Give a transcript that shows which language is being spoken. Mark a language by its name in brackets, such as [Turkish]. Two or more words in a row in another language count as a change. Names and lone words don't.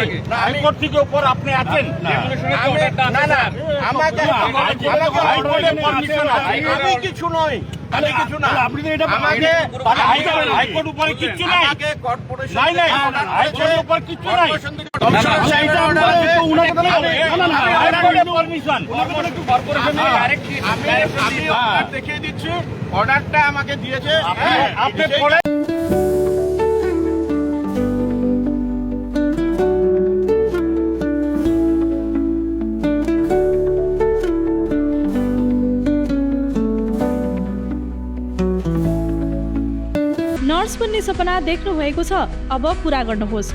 [Bangla] হাইকোর্ট থেকে উপর আপনি আছেন, না না আমাকে আমি কিছু নই, আমি কিছু না, আপনি তো এটা আমাকে হাইকোর্ট উপরে কিছু নাই, আমাকে কর্পোরেশন নাই নাই হাইকোর্টের উপর কিছু নাই, কমিশনার সাহেবের অর্ডার আছে উনাকে তো না না হাইকোর্টের পারমিশন কর্পোরেশনের ডাইরেক্ট আমি অর্ডার দেখিয়ে দিচ্ছি, অর্ডারটা আমাকে দিয়েছে আপনি পড়ে। [Nepali] नर्स बन्ने सपना देख्नु भएको छ, अब पूरा गर्नुहोस्।